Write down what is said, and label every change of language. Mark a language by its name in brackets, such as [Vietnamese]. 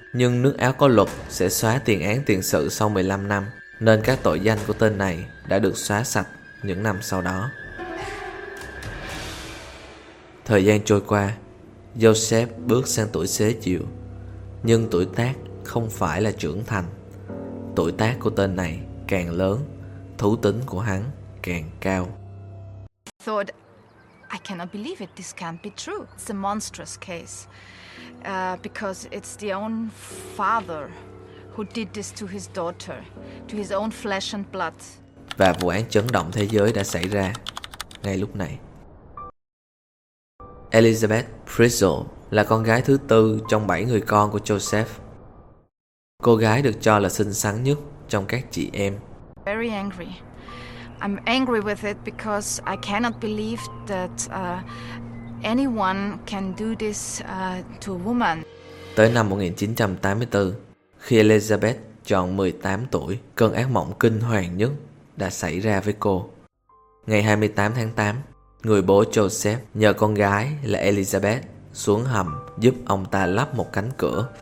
[Vietnamese] Nhưng nước Áo có luật sẽ xóa tiền án tiền sự sau 15 năm, nên các tội danh của tên này đã được xóa sạch những năm sau đó. Thời gian trôi qua, Joseph bước sang tuổi xế chiều. Nhưng tuổi tác không phải là trưởng thành. Tuổi tác của tên này càng lớn, thú tính của hắn càng cao. [English] Thought, I cannot believe it. This can't be true. It's a monstrous case. Because it's the own father who did this to his daughter, to his own flesh and blood. [Vietnamese] Và vụ án chấn động thế giới đã xảy ra ngay lúc này. Elizabeth Frizzle là con gái thứ tư trong 7 người con của Joseph. Cô gái được cho là xinh xắn nhất trong các chị em. [English] Very angry. I'm angry with it because I cannot believe that anyone can do this to a woman. [Vietnamese] Tới năm 1984, khi Elizabeth tròn 18 tuổi, cơn ác mộng kinh hoàng nhất đã xảy ra với cô. Ngày 28 tháng 8, người bố Joseph nhờ con gái là Elizabeth xuống hầm giúp ông ta lắp một cánh cửa.